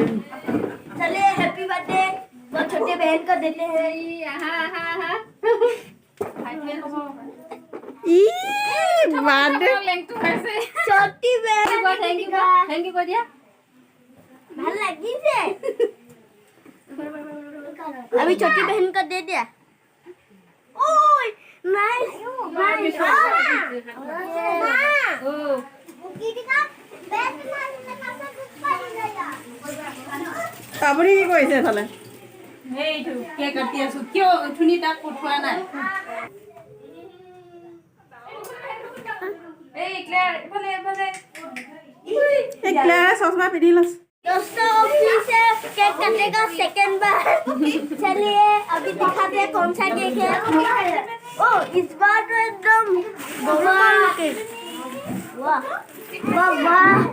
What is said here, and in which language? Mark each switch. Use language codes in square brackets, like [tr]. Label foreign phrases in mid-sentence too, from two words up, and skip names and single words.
[hi] चलिए [en] happy birthday [hi] वो छोटे बहन को देते हैं। छोटी बहन [en] thank you [hi] को दिया [as] ভাল লাগিছে। [hi] अभी छोटी बहन को दे दिया। ओए [en] nice nice. [as] আপুনি কি কৰিছে এফালে? এইটো কেক কাটি আছো, কিয় উঠুনি তাক পঠোৱা নাই? এই ক্লিয়াৰ এফালে এফালে। এই ক্লিয়াৰ চশমা পিন্ধি লৈছে। [hi] दोस्तों फिर से केक कटेगा सेकंड बार। चलिए अभी दिखाते हैं कौन सा केक है। ओ इस बार तो एकदम वाह केक, वाह वाह वाह।